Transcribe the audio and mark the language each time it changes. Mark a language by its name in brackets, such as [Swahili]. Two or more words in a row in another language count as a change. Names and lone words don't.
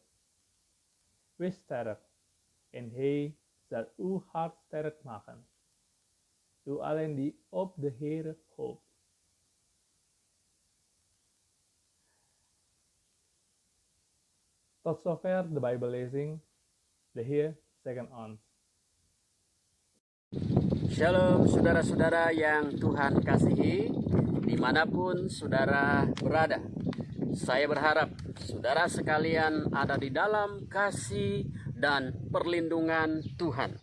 [Dutch] Wees sterk, en hij zal uw hart sterk maken. U allen die op de Heere hoopt. Tot zover de Bijbellezing. De Heer zegen ons. [Indonesian] Shalom saudara-saudara yang Tuhan kasihi, dimanapun saudara berada. Saya berharap saudara sekalian ada di dalam kasih dan perlindungan Tuhan.